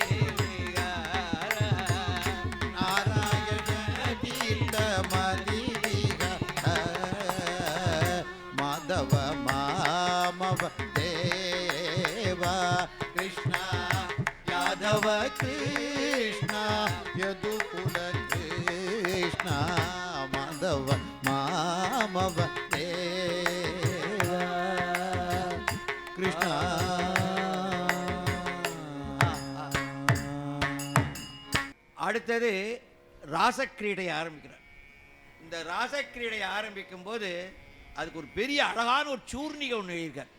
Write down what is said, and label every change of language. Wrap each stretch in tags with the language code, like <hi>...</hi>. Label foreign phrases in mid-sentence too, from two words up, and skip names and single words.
<sa>नारायण तीर्थ माधव मामव देवा कृष्ण यादव कृष्ण यदुकुल कृष्ण माधव मामव देवा கிருஷ்ணா</sa> <ta>அடுத்தது ராசக்கிரீடை ஆரம்பிக்கிறார். இந்த ராசக்கிரீடை ஆரம்பிக்கும் போது அதுக்கு ஒரு பெரிய அழகான ஒரு சூர்ணிகை ஒன்று எழுதியிருக்கார்.</ta>